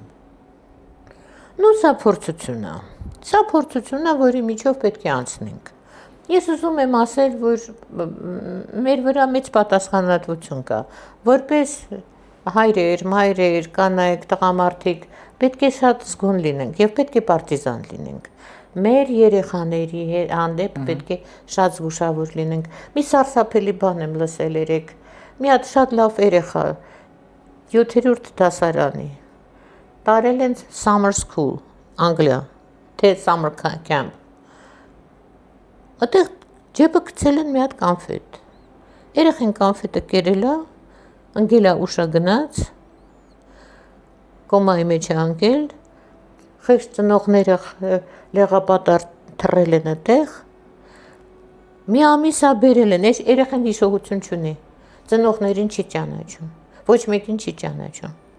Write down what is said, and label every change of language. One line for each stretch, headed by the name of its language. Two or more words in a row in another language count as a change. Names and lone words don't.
Armenian: Նու սա փորձություն է, որի միջով պետք է անցնենք։ Ես ուզում եմ ասել, որ մեր վրա մեծ պատասխանատվություն կա, որպես հայրեր, մայրեր, կանայք, տղամարդիկ, պետք է շատ զգոն լինենք եւ պետք է պարտիզան լինենք։ Մեր երեխաների հանդեպ պետք է շատ զգուշավոր լինենք։ Մի սարսափելի բան եմ լսել երեք։ Մի հատ շատ լավ երեխա 7-րդ դասարանի տարել են
English: summer school,
Armenian: Անգլիա, թե
English: summer camp։
Armenian: Այդտեղ ջեբը գցել են մի հատ կանֆետ։ Երեխան կանֆետը կերել է, ընկել է ուշա գնաց, կոմայի մեջ է ընկել, խեղճ ծնողները լեղապատար թռել են այդտեղ, մի ամիս է բերել են, այս երեխան հիշողություն չունի, ծնողներին չի ճանաչում, ոչ մեկին չի ճանաչում։